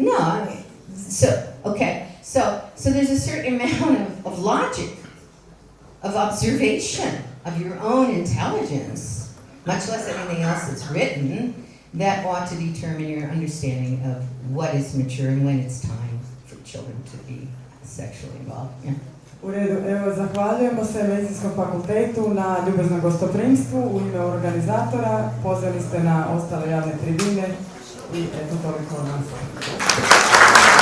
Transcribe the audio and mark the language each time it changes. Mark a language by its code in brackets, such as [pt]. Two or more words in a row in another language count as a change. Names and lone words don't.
[en] No, so there's a certain amount of logic, of observation, of your own intelligence, much less anything else that's written, that ought to determine your understanding of what is mature and when it's time for children to be sexually involved. Yeah. [hr] U redu, evo zahvaljujemo se Medicinskom fakultetu na ljubaznom gostoprimstvu u ime organizatora. Pozvali ste na ostale javne tribine i eto toliko od nas.